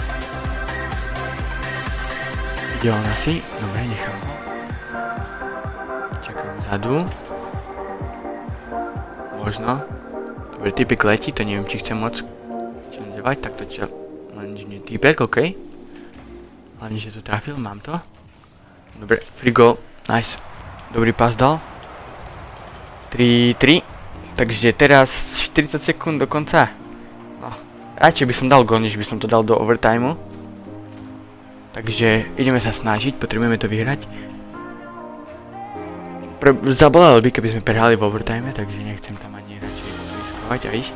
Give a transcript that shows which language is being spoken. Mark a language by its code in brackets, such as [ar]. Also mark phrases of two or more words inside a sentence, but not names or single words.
[sk] Ide on asi, dobre, nechám ho. Čakám vzadu. Možno. Dobre, typek letí, to neviem, či chcem moc challengeovať, tak to challenge typek, okej. Hlavne, že to trafil, mám to. Dobre, [en] free goal, nice. [sk] Dobrý pas dal. 3-3. Takže teraz 40 sekúnd do konca. No, radšej by som dal gól, než by som to dal do overtimeu. Takže ideme sa snažiť, potrebujeme to vyhrať. Zabolalo by, keby sme prehrali v overtime, takže nechcem tam ani radšej riskovať a ísť.